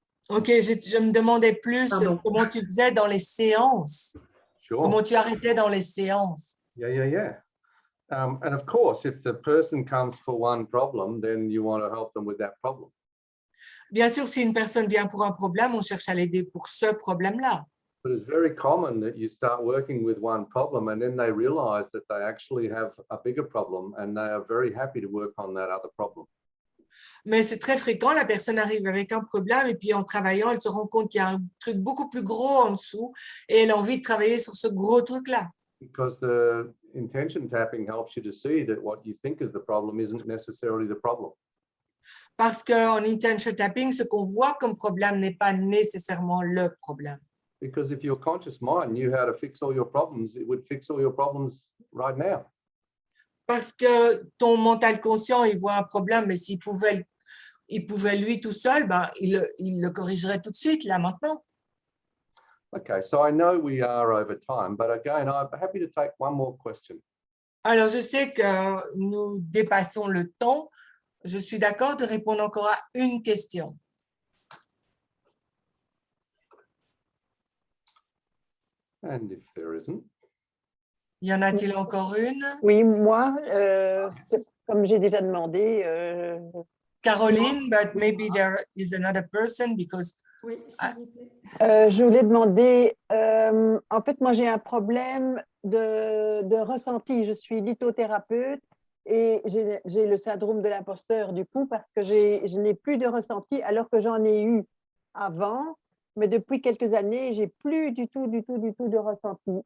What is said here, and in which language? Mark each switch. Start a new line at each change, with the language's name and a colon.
French: Ok, je me demandais plus comment tu faisais dans les séances.
English: Sure.
French: Comment tu arrêtais dans les séances.
English: Yeah. And of course, if the person comes for one problem, then you want to help them with that problem.
French: Bien sûr, si une personne vient pour un problème, on cherche à l'aider pour ce problème-là.
English: But it's very common that you start working with one problem and then they realize that they actually have a bigger problem and they are very happy to work on that other problem.
French: Mais c'est très fréquent, la personne arrive avec un problème et puis en travaillant, elle se rend compte qu'il y a un truc beaucoup plus gros en dessous et elle a envie de travailler sur ce gros truc-là.
English: Because the intention tapping helps you to see that what you think is the problem isn't necessarily the problem.
French: Parce qu'en intention tapping, ce qu'on voit comme problème n'est pas nécessairement le problème.
English: Because if your conscious mind knew how to fix all your problems, it would fix all your problems right now.
French: Parce que ton mental conscient, il voit un problème, mais s'il pouvait lui tout seul, il le corrigerait tout de suite, là, maintenant.
English: Okay, so I know we are over time, but again, I'm happy to take one more question.
French: Alors, je sais que nous dépassons le temps. Je suis d'accord de répondre encore à une question.
English: And if there isn't.
French: Y en a-t-il encore une? Oui, moi, comme j'ai déjà demandé.
English: Caroline, but maybe there is another person because.
French: Oui, s'il vous plaît. Je voulais demander, en fait, moi j'ai un problème de ressenti. Je suis lithothérapeute et j'ai le syndrome de l'imposteur du coup parce que je n'ai plus de ressenti alors que j'en ai eu avant. Mais depuis quelques années, j'ai plus du tout de ressenti.